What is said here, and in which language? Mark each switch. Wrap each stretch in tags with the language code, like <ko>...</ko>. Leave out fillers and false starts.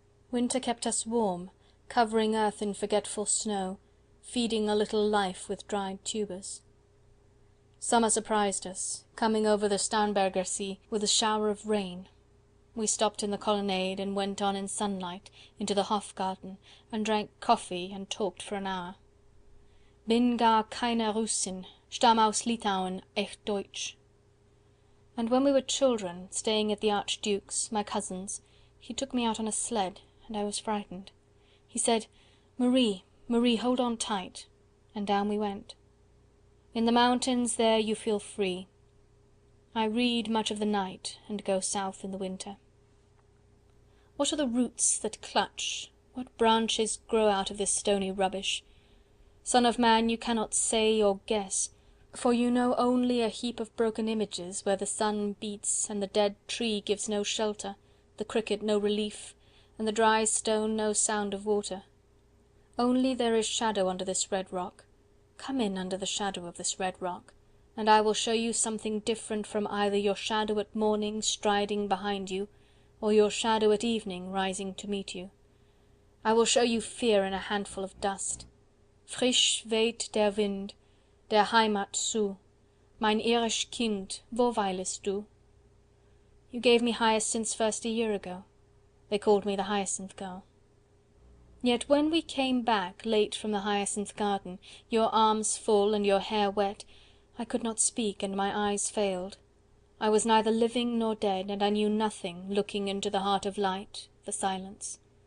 <en>Winter kept us warm, covering earth in forgetful snow, feeding a little life with dried tubers. Summer surprised us, coming over the Starnberger Sea with a shower of rain. We stopped in the colonnade and went on in sunlight into the Hofgarten and drank coffee and talked for an hour.</en> <de>Bin gar keine Russin, stamm aus Litauen, echt Deutsch.</de> <en>And when we were children, staying at the Archduke's, my cousin's, he took me out on a sled, and I was frightened. He said, "Marie, Marie, hold on tight," and down we went. In the mountains there you feel free. I read much of the night, and go south in the winter. What are the roots that clutch? What branches grow out of this stony rubbish? Son of man, you cannot say or guess, for you know only a heap of broken images where the sun beats and the dead tree gives no shelter, the cricket no relief, and the dry stone no sound of water. Only there is shadow under this red rock. Come in under the shadow of this red rock, and I will show you something different from either your shadow at morning striding behind you, or your shadow at evening rising to meet you. I will show you fear in a handful of dust.</en> <de>Frisch weht der Wind, der Heimat zu. Mein irisch Kind, wo weilest du?</de> <en>You gave me hyacinths first a year ago. They called me the Hyacinth Girl. Yet when we came back late from the hyacinth garden, your arms full and your hair wet, I could not speak and my eyes failed. I was neither living nor dead, and I knew nothing, looking into the heart of light, the silence.</en>